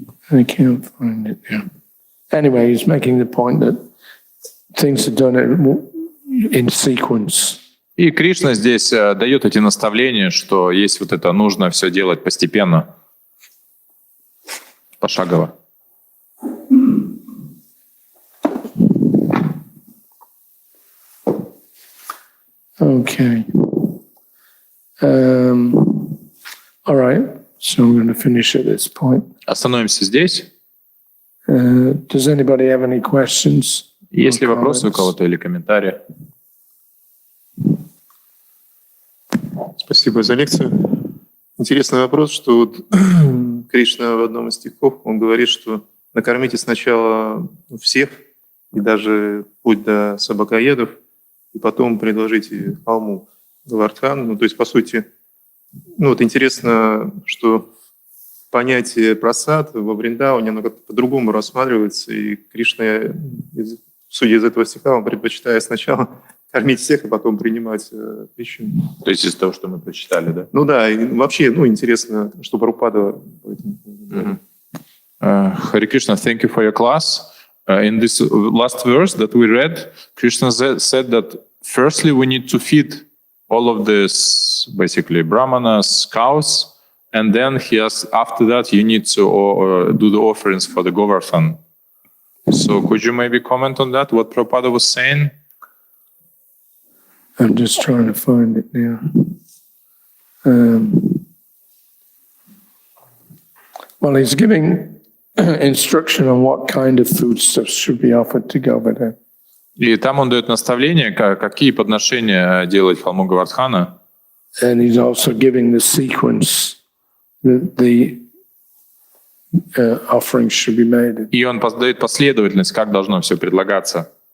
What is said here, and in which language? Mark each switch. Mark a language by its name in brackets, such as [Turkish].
[English] I can't find it now. Anyway, he's making the point that things are done in sequence. [Russian] И Кришна здесь дает эти наставления, что есть вот это, нужно все делать постепенно, пошагово. [English] Okay. All right. So I'm going to finish at this point. [Russian] Остановимся здесь. [English] Does anybody have any questions? [Russian] Есть ли [English] or [Russian] вопросы у [English] comments? [Russian] кого-то или комментарии? Спасибо за лекцию. Интересный вопрос, что вот Кришна в одном из стихов, он говорит, что накормите сначала всех, и даже вплоть до собакоедов, и потом предложите холму Гавардхан. Ну, то есть, по сути, ну вот интересно, что понятие прасад во Вриндауне, оно как-то по-другому рассматривается, и Кришна, судя из этого стиха, он предпочитает сначала кормить всех, а потом принимать пищу. То есть из того, что мы прочитали, да? Ну да, и вообще, ну, интересно, что Прабхупада по этому поводу. [English] Хари Кришна, thank you for your class. In this last verse that we read, Krishna said that firstly we need to feed all of this, basically brahmanas, cows, and then he has, after that you need to do the offerings for the Govardhan. So could you maybe comment on that, what Prabhupada was saying? I'm just trying to find it now. Well, he's giving instruction on what kind of foodstuffs should be offered to Govardhan. [Russian] И там он дает наставления, какие подношения делать холму Гавардхана. [English] And he's also giving the sequence that the offerings should be made. [Russian] И он дает последовательность, как должно все предлагаться.